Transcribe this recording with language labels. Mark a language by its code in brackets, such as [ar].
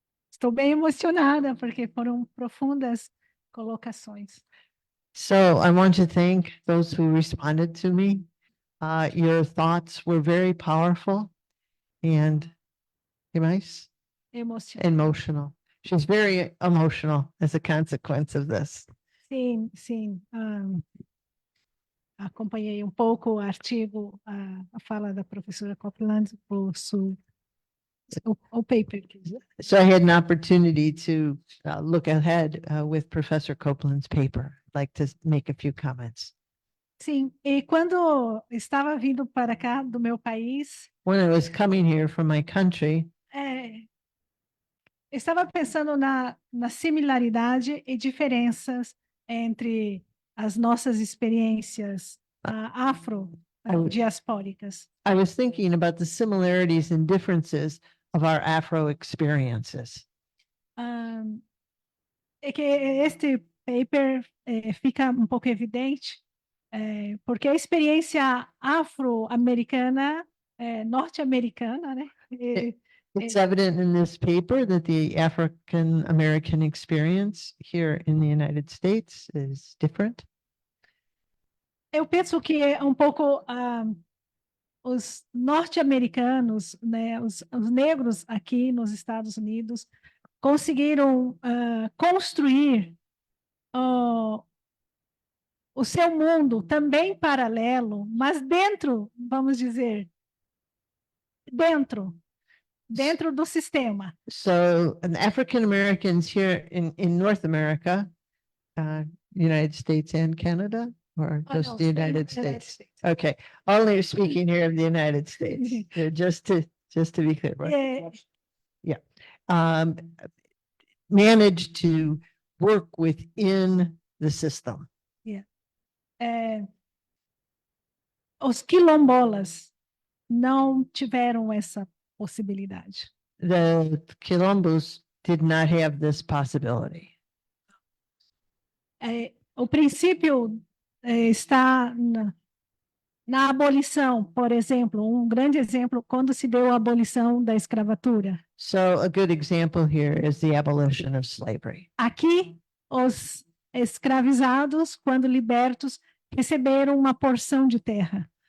[pt] Estou bem emocionada porque foram profundas colocações. [en] So I want to thank those who responded to me. Your thoughts were very powerful and nice, emotional. She's very emotional as a consequence of this. [pt] Sim, sim. Acompanhei um pouco o artigo, a fala da professora Copeland, o paper. [en] So I had an opportunity to look ahead with Professor Copeland's paper. I'd like to make a few comments. [pt] Sim, e quando estava vindo para cá do meu país, [en] When I was coming here from my country, [pt] estava pensando na similaridade e diferenças entre as nossas experiências afro-diaspóricas. [en] I was thinking about the similarities and differences of our Afro experiences. [pt] É que este paper fica um pouco evidente, porque a experiência afro-americana, norte-americana, né? [en] It's evident in this paper that the African American experience here in the United States is different. [pt] Eu penso que é um pouco os norte-americanos, né, os negros aqui nos Estados Unidos, conseguiram construir o seu mundo também paralelo, mas dentro, vamos dizer, dentro do sistema. [en] So African Americans here in North America, United States and Canada, or Oh, just no, the United States? Okay, only speaking here of the United States, just to be clear, right? Managed to work within the system. [pt] Os quilombolas não tiveram essa possibilidade. [en] The Quilombos did not have this possibility. [pt] O princípio está na abolição, por exemplo, um grande exemplo, quando se deu a abolição da escravatura. [en] So a good example here is the abolition of slavery. [pt] Aqui, os escravizados, quando libertos, receberam uma porção de terra.